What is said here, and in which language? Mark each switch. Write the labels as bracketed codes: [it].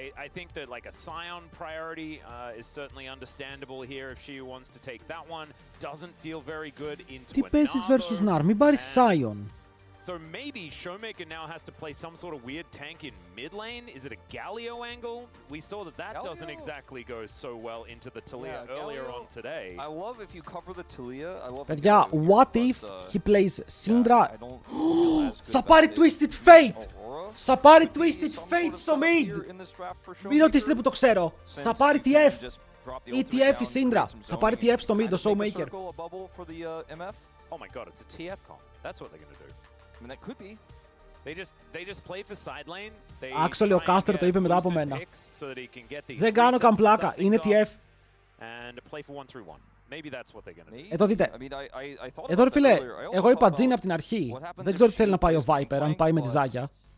[en] I think that like a Scion priority is certainly understandable here if she wants to take that one. Doesn't feel very good into [el] Τι παίζεις versus Nar, μην πάρεις Scion. [en] So maybe Showmaker now has to play some sort of weird tank in mid lane. Is it a Galio angle? We saw that Galio doesn't exactly go so well into the Talia earlier on today. I love if you cover the Talia. I love. Παιδιά, what if he plays Syndra? [el] Θα πάρει Twisted Fate! Θα πάρει Twisted Fate στο mid! Μην ρωτήσετε που το ξέρω. Θα πάρει TF. Ή TF η Syndra. Θα πάρει TF στο mid, το Showmaker. [en] Oh my god, it's a TF comp. That's what they're gonna do. I mean, that could be. They just play for side lane. [el] Actually, ο Caster το είπε μετά από μένα. Δεν κάνω καν πλάκα. Είναι TF. [en] And play for 1-3-1. Maybe that's what they're gonna do. [el] Εδώ δείτε. Εδώ ρε φίλε, εγώ είπα Jhin από την αρχή. Δεν ξέρω τι θέλει να πάει ο Viper, αν πάει με τη Ζάγια.